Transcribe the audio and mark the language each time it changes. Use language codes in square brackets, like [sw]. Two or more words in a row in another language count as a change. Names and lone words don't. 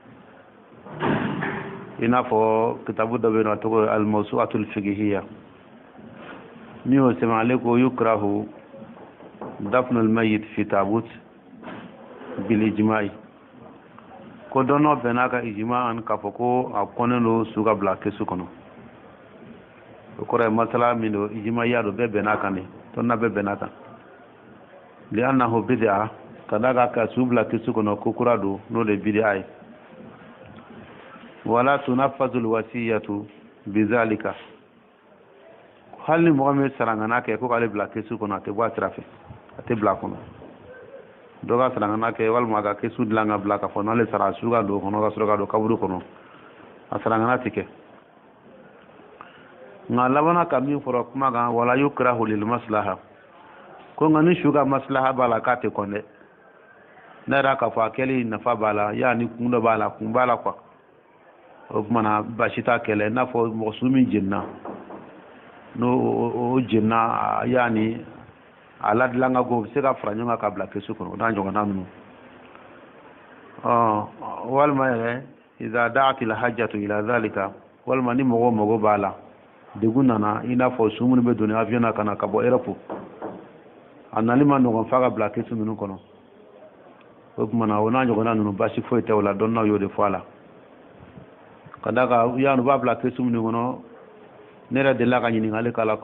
[bm] i n'a fɔ kitabu dɔ bɛ yen nɔ a tɔgɔ ye al-mawsu'atul fiqhiyya min y'o sɛbɛn ale ko [ar] يكره دفن الميت في تابوت بالإجماع [bm] ko dɔnɔ bɛnna ka ijma an k'a fɔ ko a kɔnnen don su ka bila kesu kɔnɔ o kɔrɔ ye masala min don ijma ya don bɛɛ bɛnna kan de dɔnna bɛɛ bɛnna kan [ar] لأنه بدعة [bm] ka d'a kan ka su bila kesu kɔnɔ ko kura don n'o de bid'a ye [ar] ولا تنفذ الوصية بذلك [bm] hali ni mɔgɔ min sarangana kɛ ko k'ale bila kesu kɔnɔ a tɛ bɔ a sira fɛ a tɛ bila kɔnɔ dɔ ka sarangana kɛ walima ka kesu dilan ka bila k'a fɔ n'ale sara su ka don kɔnɔ ka sɔrɔ ka don kaburu kɔnɔ a sarangana tɛ kɛ nka labanna ka min fɔra kuma kan [ar] ولا يكره للمصلحة [bm] ko nka ni su ka maslaha b'a la k'a tɛ kɔn dɛ ne yɛrɛ k'a fɔ a kɛli nafa b'a la y'a ni kun dɔ b'a la kun b'a la quoi o tumana baasi t'a kɛlɛ i n'a fɔ mɔgɔ su min jenina n'o o jenina yani a ladilan ka go bɛ se ka fara ɲɔgɔn kan ka bila kesu kɔnɔ o n'a ɲɔgɔnna ninnu walima yɛrɛ [ar] إذا دعت الحاجة إلى ذلك [bm] walima ni mɔgɔ mago b'a la degun nana i n'a fɔ su minnu bɛ donni avion na ka na ka bɔ Europe a nali ma nɔgɔn f'a ka bila kesu ninnu kɔnɔ o tumana o n'a ɲɔgɔnna ninnu baasi foyi tɛ o la dɔnnaw y'o de fɔ a la ka d'a kan yani u b'a bila kesu minnu kɔnɔ ne yɛrɛ delila ka ɲininkali k'a la k'u